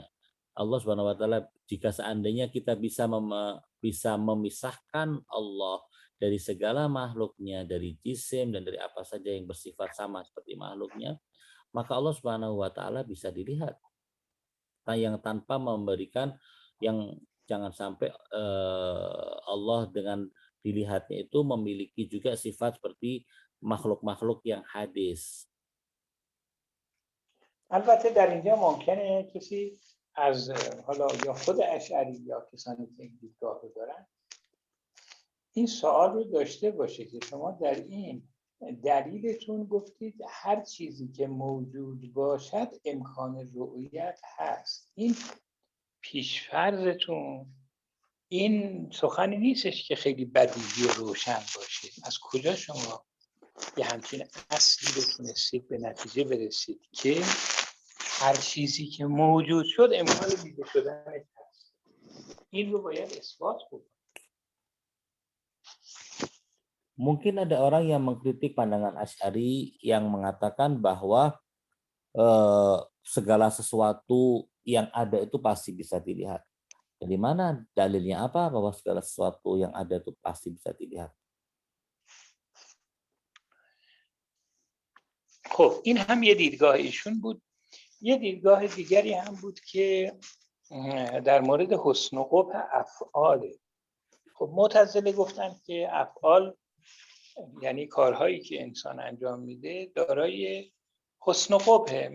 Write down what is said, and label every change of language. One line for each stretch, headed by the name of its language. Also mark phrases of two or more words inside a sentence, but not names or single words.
Arabic: الله سبحانه وتعالى,
Indonesian: jika seandainya kita bisa memisahkan Allah dari segala makhluknya, dari jisim dan dari apa saja yang bersifat sama seperti makhluknya, maka
Arabic: الله سبحانه وتعالى
Indonesian: bisa dilihat. Yang tanpa memberikan, yang jangan sampai Allah dengan dilihatnya itu memiliki juga sifat seperti makhluk-makhluk yang hadis.
Persian: البته در اینجا ممکنه کسی از حالا یا خود اشعری یا کسانی که این دیدگاه رو دارن این سوال رو داشته باشه که شما در این دلیلتون گفتید هر چیزی که موجود باشد امکان رؤیت هست. این پیشفرضتون این سخنی نیستش که خیلی بدیهی و روشن باشه. از کجا شما یه همچین اصلی رو تونستید به نتیجه برسید که هر چیزی که موجود شد امکان دیده شدنش هست؟ این رو باید اثبات بکنید.
Indonesian: Mungkin ada orang yang mengkritik pandangan Asy'ari yang mengatakan bahwa segala sesuatu yang ada itu pasti bisa dilihat. Dari mana dalilnya apa bahwa segala sesuatu yang ada itu pasti bisa dilihat?
Persian: خب این هم یه دیدگاه ایشون بود. یه دیدگاه دیگری هم بود که در مورد حسن و قبح افعاله. خب معتزله گفتن که افعال یعنی کارهایی که انسان انجام میده دارای حسن و قبحه.